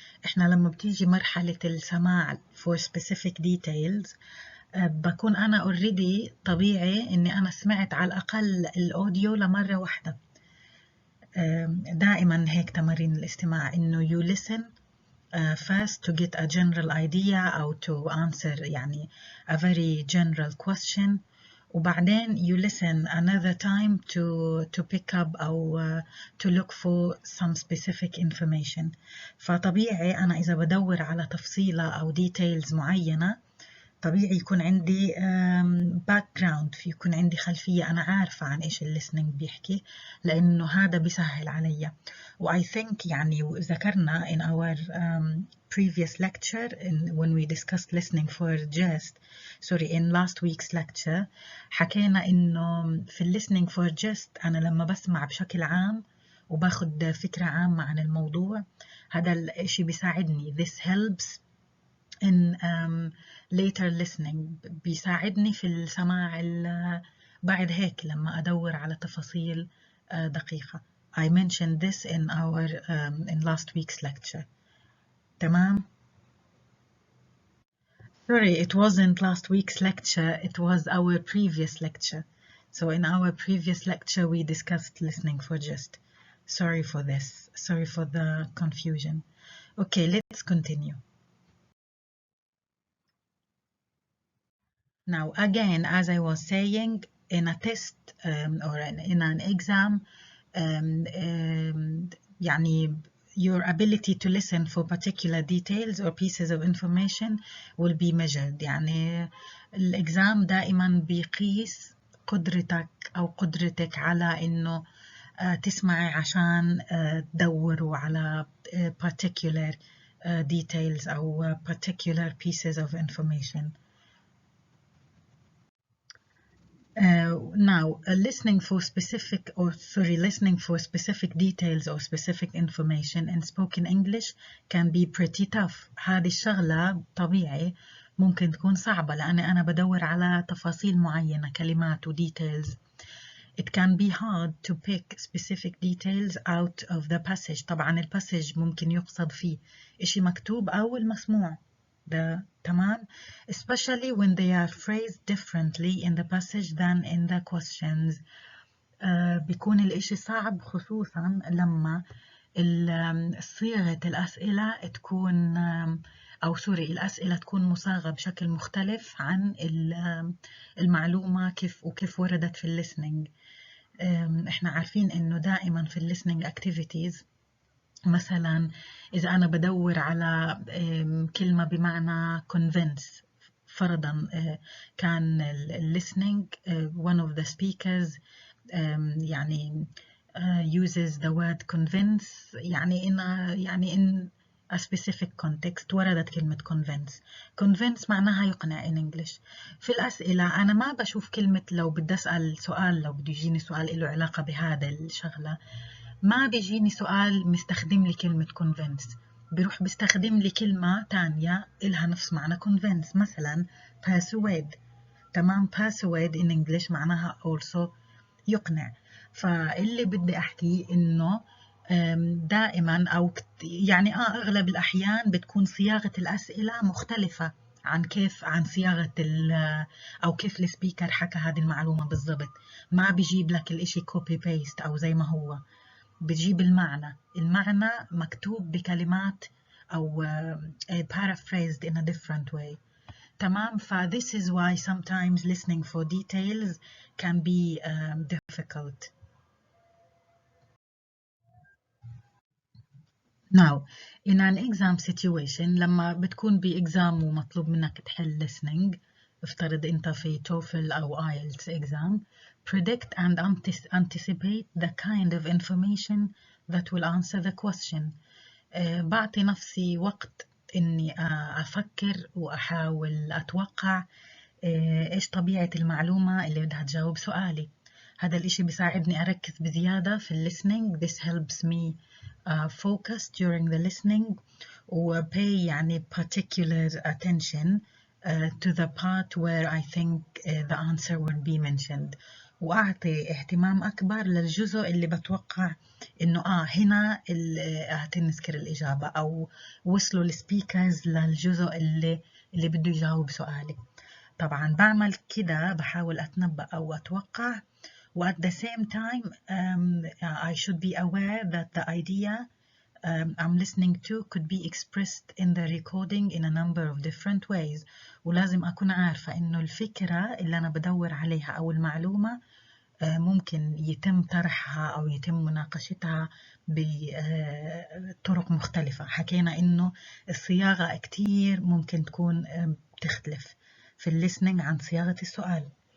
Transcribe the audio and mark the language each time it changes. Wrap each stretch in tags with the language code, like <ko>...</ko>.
<ar>إحنا لما بتيجي مرحلة السماع</ar> <en>for specific details</en> <ar>بكون أنا already طبيعي إني أنا سمعت على الأقل الأوديو لمرة واحدة. دائما هيك تمارين الاستماع إنه</ar> <en>you listen first to get a general idea</en> <ar>أو</ar> <en>to answer</en> <ar>يعني</ar> <en>a very general question,</en> <ar>وبعدين</ar> <en>you listen another time to pick up أو to look for some specific information.</en> <ar>فطبيعي أنا إذا بدور على تفصيلة أو details معينة طبيعي يكون عندي background، يكون عندي خلفية، أنا عارفة عن إيش الليسننج بيحكي، لأنه هذا بيسهل علي. و</ar> <en>I think</en> <ar>يعني ذكرنا</ar> <en>in our previous lecture when we discussed listening for just in last week's lecture</en> <ar>حكينا إنه في</ar> <en>listening for just</en> <ar>أنا لما بسمع بشكل عام وباخد فكرة عامة عن الموضوع هذا الشيء بيساعدني.</ar> <en>This helps in later listening،</en> <ar>بيساعدني في السماع بعد هيك لما أدور على تفاصيل دقيقة.</ar> <en>I mentioned this in our in last week's lecture.</en> <ar>تمام؟</ar> <en>Sorry, it wasn't last week's lecture, it was our previous lecture. So in our previous lecture we discussed listening for just. Sorry for this, sorry for the confusion. Okay, let's continue. Now, again, as I was saying, in a test or in an exam,</en> <ar>يعني</ar> <en>your ability to listen for particular details or pieces of information will be measured.</en> <ar>يعني الإكزام دائما بيقيس قدرتك أو قدرتك على إنه تسمعي عشان تدوروا على particular details أو</ar> <en>particular pieces of information. Now, listening for specific details or specific information in spoken English can be pretty tough.</en> <ar>هذه الشغلة طبيعي ممكن تكون صعبة لأن أنا بدور على تفاصيل معينة، كلمات و details.</ar> <en>It can be hard to pick specific details out of the passage.</en> <ar>طبعا الباسج ممكن يقصد فيه إشي مكتوب أو المسموع. تمام؟</ar> <en>Especially when they are phrased differently in the passage than in the questions.</en> <ar>بيكون الإشي صعب خصوصا لما صيغة الأسئلة تكون الأسئلة تكون مصاغة بشكل مختلف عن المعلومة كيف وردت في الليسننج. احنا عارفين إنه دائما في الليسننج activities مثلا إذا أنا بدور على كلمة بمعنى convince فرضا كان</ar> <en>listening one of the speakers</en> <ar>يعني</ar> <en>uses the word convince</en> <ar>يعني</ar> <en>in a specific context</en> <ar>وردت كلمة convince معناها يقنع</ar> <en>in English.</en> <ar>في الأسئلة أنا ما بشوف كلمة لو بدي أسأل سؤال لو بده يجيني سؤال له علاقة بهذا الشغلة ما بيجيني سؤال مستخدم لي كلمة convince، بيروح بيستخدم لي كلمة تانية إلها نفس معنى convince، مثلا persuade. تمام؟</ar> <en>persuade in English</en> <ar>معناها</ar> <en>also</en> <ar>يقنع. فاللي بدي أحكي إنه دائما أو يعني أغلب الأحيان بتكون صياغة الأسئلة مختلفة عن صياغة أو كيف السبيكر حكى هذه المعلومة بالضبط. ما بيجيب لك الإشي</ar> <en>copy paste</en> <ar>أو زي ما هو، بتجيب المعنى مكتوب بكلمات أو</ar> <en>paraphrased in a different way.</en> <ar>تمام؟</ar> <en>this is why sometimes listening for details can be difficult. Now, in an exam situation</en> <ar>لما بتكون بإكزام ومطلوب منك تحل listening، افترض أنت في</ar> <en>TOEFL أو IELTS exam، predict and anticipate the kind of information that will answer the question.</en> <ar>بعطي نفسي وقت إني أفكر وأحاول أتوقع إيش طبيعة المعلومة اللي بدها تجاوب سؤالي. هذا الإشي بيساعدني أركز بزيادة في</ar> <en>listening. This helps me focus during the listening</en> <ar>و</ar> <en>pay</en> <ar>يعني</ar> <en>particular attention to the part where I think the answer will be mentioned.</en> <ar>وأعطي اهتمام أكبر للجزء اللي بتوقع إنه هنا هتنذكر الإجابة أو وصلوا السبيكرز للجزء اللي بده يجاوب سؤالي. طبعا بعمل كده بحاول أتنبأ أو أتوقع</ar> <en>و at the same time I should be aware that the idea I'm listening to could be expressed in the recording in a number of different ways.</en> <ar>ولازم أكون عارفة إنه الفكرة اللي أنا بدور عليها أو المعلومة ممكن يتم طرحها أو يتم مناقشتها بطرق مختلفة. حكينا إنه الصياغة كتير ممكن تكون تختلف في الليسننج عن صياغة السؤال.</ar>